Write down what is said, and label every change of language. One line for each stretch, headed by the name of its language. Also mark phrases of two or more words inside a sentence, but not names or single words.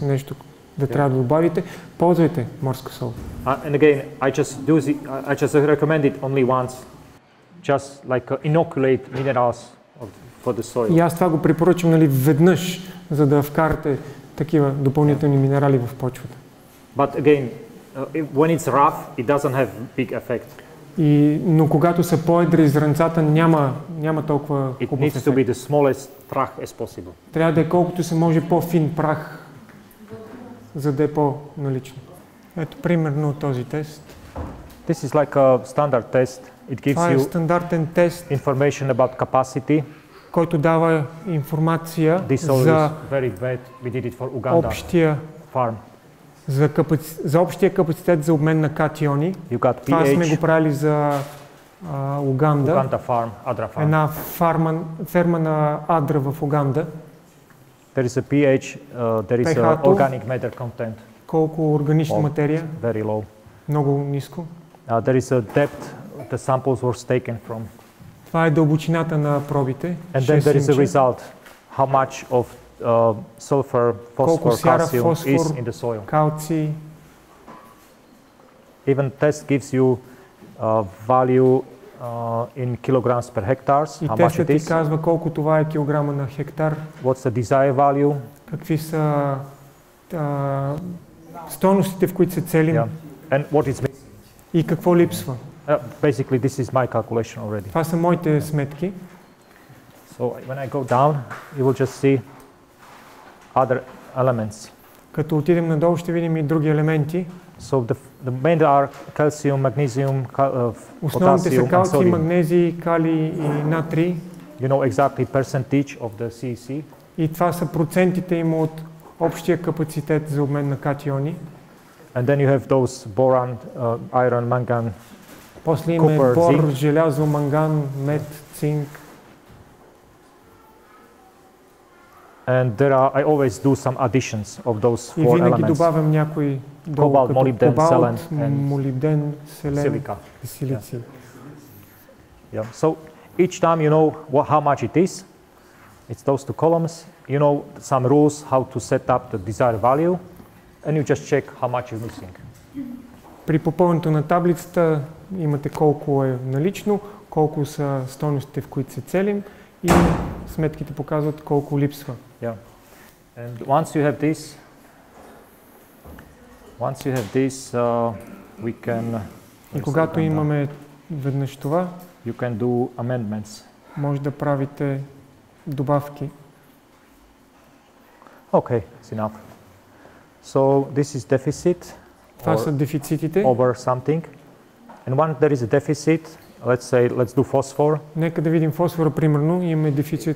Bulgarian: нещо да трябва да добавите, ползвайте морска сол.
English: And again, I just recommend it only once, just like inoculate minerals for the soil.
Bulgarian: И аз това го препоръчвам, нали, веднъж, за да вкарате такива допълнителни минерали в почвата.
English: But again, when it's rough, it doesn't have big effect.
Bulgarian: Но когато са по-едри зрънцата, няма толкова хубав ефект.
English: It needs to be the smallest prach as possible.
Bulgarian: Трябва да е колкото се може по-фин прах, за да е по-налично. Ето примерно този тест.
English: This is like a standard test. It gives
Bulgarian: Това е
English: you
Bulgarian: стандартен тест,
English: information about capacity.
Bulgarian: който дава информация за общия
English: farm.
Bulgarian: За общия капацитет за обмен на катиони. Това сме го правили за Уганда. Една ферма на Адра в Уганда.
English: There is a pH, there is a organic matter content.
Bulgarian: Колко органична материя?
English: Very low.
Bulgarian: Много ниско.
English: There is a depth the samples were taken from.
Bulgarian: Това е дълбочината на пробите.
English: And then there is a result. How much of sulfur, phosphor, calcium is in the soil.
Bulgarian: Калций.
English: Even test gives you value in kilograms per hectares.
Bulgarian: И тестът ти казва колко това е килограма на хектар.
English: What's the desired value?
Bulgarian: Какви са стойностите, в които се целим.
English: And what is missing?
Bulgarian: И какво липсва.
English: Basically, this is my calculation already.
Bulgarian: Това са моите сметки.
English: So when I go down, you will just see other elements.
Bulgarian: Като отидем надолу, ще видим и други елементи.
English: So the main are calcium, magnesium,
Bulgarian: основните са
English: potassium,
Bulgarian: калций, магнезий, калий и натрий.
English: You know exactly percentage of the CEC.
Bulgarian: И това са процентите им от общия капацитет за обмен на катиони.
English: And then you have those boron, iron, mangan,
Bulgarian: после има бор, желязо, манган, мед, цинк.
English: And I always do some additions of those four elements.
Bulgarian: И винаги добавям някои долу,
English: cobalt, molybden,
Bulgarian: кобалт, молибден, селен
English: silica.
Bulgarian: И силиций.
English: Yeah. So each time you know how much it is. It's those two columns. You know some rules how to set up the desired value, and you just check how much you're missing.
Bulgarian: При попълнението на таблицата имате колко е налично, колко са стойностите, в които се целим, и сметките показват колко липсва.
English: Yeah. And once you have this, we can.
Bulgarian: И когато имаме веднъж това,
English: you can do amendments.
Bulgarian: Може да правите добавки.
English: Okay, it's enough. So this is deficit.
Bulgarian: Това са дефицитите.
English: Over something. And when there is a deficit, let's do phosphor.
Bulgarian: Нека да видим фосфора, примерно, имаме дефицит.